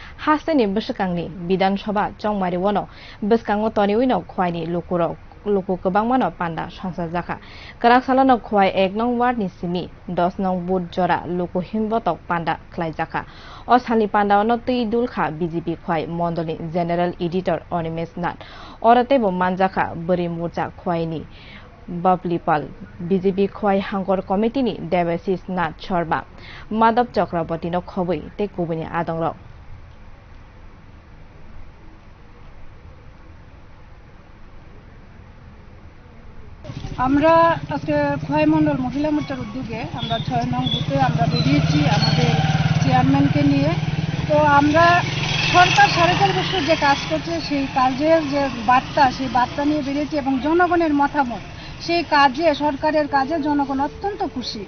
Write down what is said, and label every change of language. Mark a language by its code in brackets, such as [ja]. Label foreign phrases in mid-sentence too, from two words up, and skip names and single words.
[trp] हास्तानि बसकांनि विधानसभा चंमारि वनो बसकांगो तनि उइनो खवाइनि लुकुरक लुकु गोबांमानो पान्डा संसार जाखा कराकसालानो खवाइ 1 नं वार्डनि सिमि 10 नं बुथ जरा लुकु हिमबतक पान्डा खलाइ जाखा असालनि पान्डावनो तै दुलखा बीजेपी खवाइ मण्डलनि [en] general editor [trp] अनिमेश नाथ अरतेबो मानजाखा बोरी मोर्चा खवाइनि बबलीपाल बीजेपी खवाइ हांगर कमिटिनि देवाशिष नाथ शर्मा माधव चक्रवर्तीनो खबै ते कुबुनि आदंग [bn] আমরা আজকে খোয়াই মন্ডল মহিলা মোর্চার উদ্যোগে আমরা 6 নং বুথে আমরা বেরিয়েছি আমাদের চেয়ারম্যানকে নিয়ে। তো আমরা সরকার 4.5 বছর যে কাজ করছে সেই কাজের যে বার্তা সেই বার্তা নিয়ে বেরিয়েছি এবং জনগণের মতামত সেই কাজে সরকারের কাজে জনগণ অত্যন্ত খুশি।